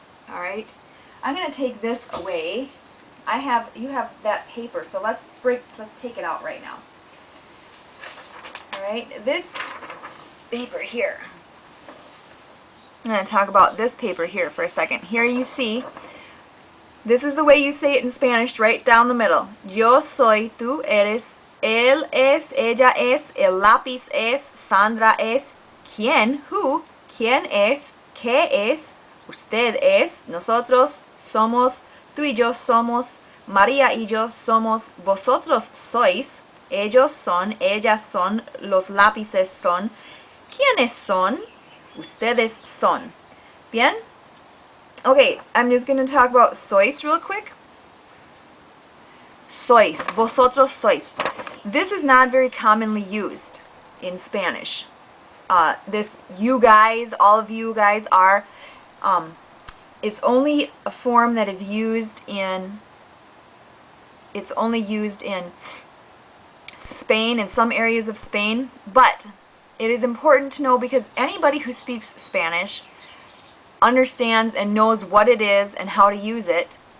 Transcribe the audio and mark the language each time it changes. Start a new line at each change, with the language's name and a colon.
English: Alright, I'm going to take this away. You have that paper, so let's take it out right now. Alright, this paper here. I'm going to talk about this paper here for a second. Here you see, this is the way you say it in Spanish, right down the middle.
Spanish: Yo soy, tú eres, él es, ella es, el lápiz es, Sandra es, quién, who, quién es, qué es, usted es, nosotros somos, tú y yo somos, María y yo somos, vosotros sois, ellos son, ellas son, los lápices son, ¿quiénes son? Ustedes son. Bien?
English: Okay, I'm just going to talk about sois real quick. Sois, vosotros sois. This is not very commonly used in Spanish. This you guys, all of you guys are, it's only a form that is used in, it's only used in Spain, in some areas of Spain, but it is important to know because anybody who speaks Spanish understands and knows what it is and how to use it.